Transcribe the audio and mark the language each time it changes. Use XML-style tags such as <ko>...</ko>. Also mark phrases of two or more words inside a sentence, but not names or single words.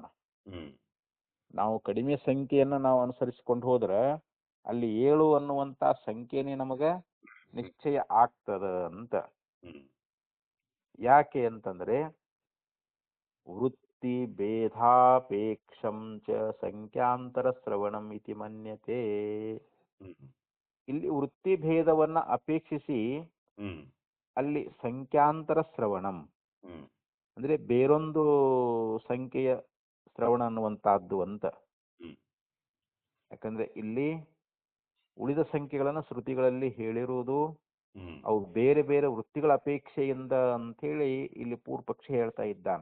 <kn>ನಾವು ಕಡಿಮೆ ಸಂಖ್ಯೆಯನ್ನ ನಾವು ಅನುಸರಿಸಿಕೊಂಡು ಹೋದ್ರ ಅಲ್ಲಿ 7 ಅನ್ನುವಂತ ಸಂಖ್ಯೆನೇ ನಮಗ ನಿಶ್ಚಯ ಆಗ್ತದ ಅಂತ. ಯಾಕೆ ಅಂತಂದ್ರೆ</kn> <sa>ವೃತ್ತಿ ಭೇದಾಪೇಕ್ಷಂ ಚ ಸಂಖ್ಯಾಂತರ ಶ್ರವಣಂ ಇತಿ ಮನ್ಯತೆ.</sa> <kn>ಇಲ್ಲಿ ವೃತ್ತಿ ಭೇದವನ್ನ ಅಪೇಕ್ಷಿಸಿ ಅಲ್ಲಿ</kn> <sa>ಸಂಖ್ಯಾಂತರ ಶ್ರವಣಂ</sa> <kn>ಅಂದ್ರೆ ಬೇರೊಂದು ಸಂಖ್ಯೆಯ ಶ್ರವಣ ಅನ್ನುವಂತಹದ್ದು ಅಂತ. ಯಾಕಂದ್ರೆ ಇಲ್ಲಿ ಉಳಿದ ಸಂಖ್ಯೆಗಳನ್ನ ಶ್ರುತಿಗಳಲ್ಲಿ ಹೇಳಿರುವುದು ಅವು ಬೇರೆ ಬೇರೆ ವೃತ್ತಿಗಳ ಅಪೇಕ್ಷೆಯಿಂದ ಅಂತ ಹೇಳಿ ಇಲ್ಲಿ ಪೂರ್ವಪಕ್ಷಿ ಹೇಳ್ತಾ ಇದ್ದಾನೆ.</kn>